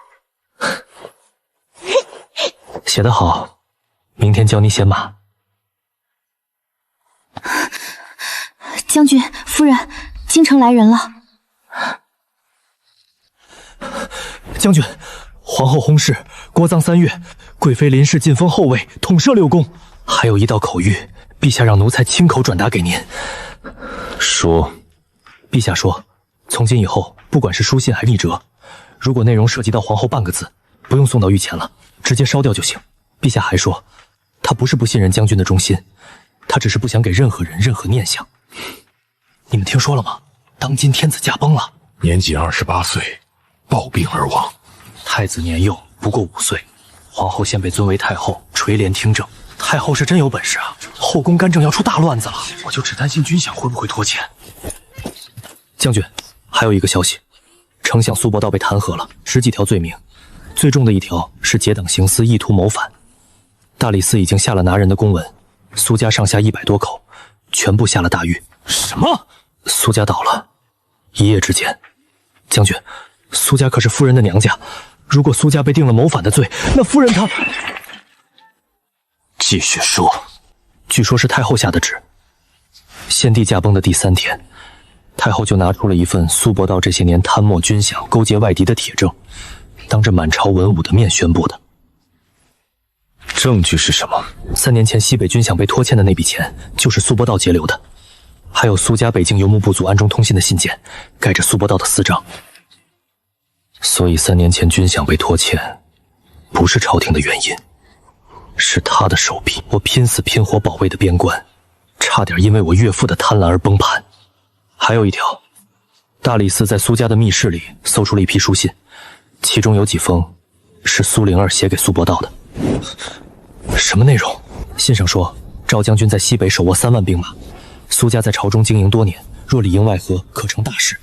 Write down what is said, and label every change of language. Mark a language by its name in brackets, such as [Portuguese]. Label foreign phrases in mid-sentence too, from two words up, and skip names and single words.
[Chinese] 写得好，明天教你写马。将軍夫人，京城來人了。将軍，皇后薨逝，国葬3 月，貴妃臨軾晉封後位，統攝6宮。還有一道口諭，陛下讓奴才親口轉達給您。說，陛下說，從今以後，不管是書信還是密折，如果內容涉及到皇後半個字，不用送到御前了，直接燒掉就行。陛下還說，他不是不信任將軍的忠心，他只是不想給任何人任何念想。你们聽說了嗎？當今天子駕崩了，年僅28歲，暴病而亡。太子年幼，不過5歲，皇后現被尊為太后，垂簾聽政。太后是真有本事啊，後宮干政要出大亂子了。我就只擔心軍饗會不會拖欠。將軍，還有一個消息，丞相蘇伯道被彈劾了，10幾條罪名，最重的一條是結黨行私，意圖謀反。大理寺已經下了拿人的公文，蘇家上下100多口，全部下了大獄。什麼？蘇家倒了，一夜之間。將軍，蘇家可是夫人的娘家，如果蘇家被定了謀反的罪，那夫人她…… 繼續說。據說是太后下的旨。獻帝駕崩的第3天，太後就拿出了一份蘇伯道這些年貪墨軍饗、勾結外敵的鐵證，當着滿朝文武的面宣布的。證據是什麼？3年前西北軍饗被拖欠的那筆錢，就是蘇伯道截留的。還有蘇家北境游牧部族暗中通信的信件，蓋着蘇伯道的私章。所以3年前軍饗被拖欠，不是朝廷的原因，是他的手筆。我拼死拼活保衛的邊關，差點因為我岳父的貪婪而崩盤。還有一條，大理寺在蘇家的密室裡搜出了一批書信，其中有幾封是蘇靈兒寫給蘇伯道的。什麼內容？信上說，趙將軍在西北手握3萬兵馬，蘇家在朝中經營多年，若裡應外合，可成大事。